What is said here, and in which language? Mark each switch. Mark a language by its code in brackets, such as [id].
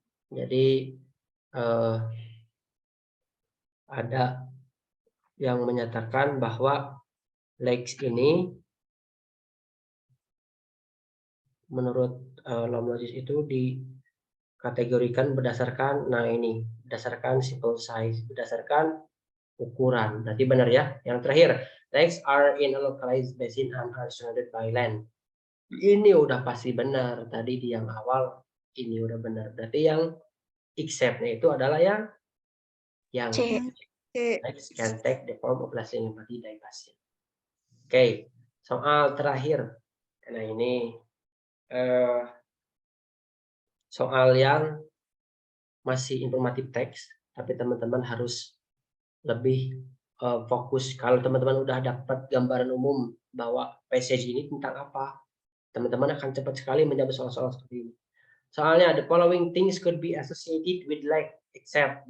[id] Jadi ada yang menyatakan bahwa lakes ini menurut Lomlogis itu dikategorikan berdasarkan, nah ini berdasarkan simple size, berdasarkan ukuran. Berarti benar ya. Yang terakhir, [en] lakes are in a localized basin and are surrounded by land. [id] Ini udah pasti benar. Tadi di yang awal ini udah benar. Berarti yang except-nya itu adalah yang C. [en] lakes can take the form of lasting empty dry basin. [id] Oke, soal terakhir. Nah ini soal yang masih informatif teks, tapi teman-teman harus lebih fokus. Kalau teman-teman udah dapat gambaran umum bahwa passage ini tentang apa, teman-teman akan cepat sekali menjawab soal-soal seperti ini. [en] Soalnya the following things could be associated with lake except.